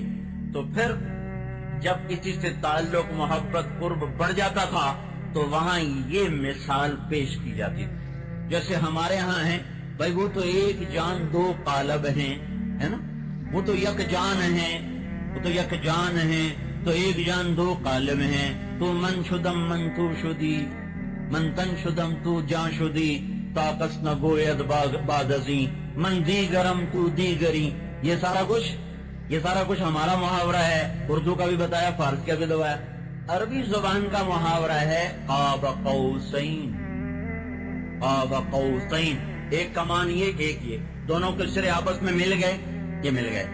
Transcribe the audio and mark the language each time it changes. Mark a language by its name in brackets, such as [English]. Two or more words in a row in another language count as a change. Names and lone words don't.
[Urdu] تو پھر جب کسی سے تعلق، محبت، قرب بڑھ جاتا تھا تو وہاں یہ مثال پیش کی جاتی تھی. جیسے ہمارے ہاں ہیں بھائی، وہ تو ایک جان دو قالب ہیں، ہے نا، وہ تو یک جان ہیں، وہ تو یک جان ہیں، تو ایک جان دو قالب ہیں. [Persian] تو من شدم من تو شدی، من تن شدم تو جان شدی، طاقت نہ گوید بعد ازیں، من دیگرم تو دیگری. [Urdu] یہ سارا کچھ ہمارا محاورہ ہے، اردو کا بھی بتایا، فارسی کا بھی دوایا. عربی زبان کا محاورہ ہے [Arabic] قاب قوسین. قاب قوسین، [Urdu] ایک کمان یہ، ایک یہ، دونوں کے سرے آپس میں مل گئے، یہ مل گئے.